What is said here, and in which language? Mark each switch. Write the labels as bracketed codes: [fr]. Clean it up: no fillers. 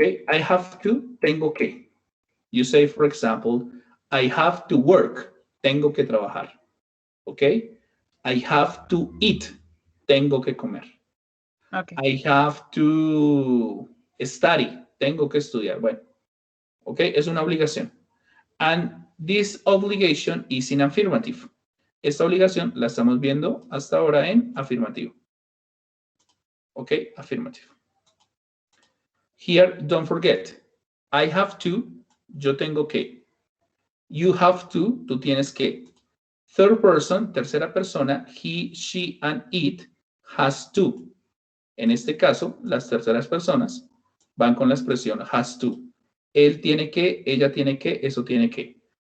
[en] I have to, [es] tengo que. [en] You say, for example, I have to work, [es] tengo que trabajar. ¿Ok? [en] I have to eat, [es] tengo que comer. [en] Okay. I have to study, [es] tengo que estudiar. Bueno, ¿ok? Es una obligación. [en] And this obligation is in affirmative. [es] Esta obligación la estamos viendo hasta ahora en afirmativo. [en] ¿Ok? Affirmative. Here, don't forget, I have to, [es] yo tengo que. [en] You have to, [es] tú tienes que. [en] Third person, [es] tercera persona, [en] he, she, and it has to. [es] En este caso, las terceras personas van con la expresión [en] has to. [es] Él tiene que, ella tiene que, eso tiene que.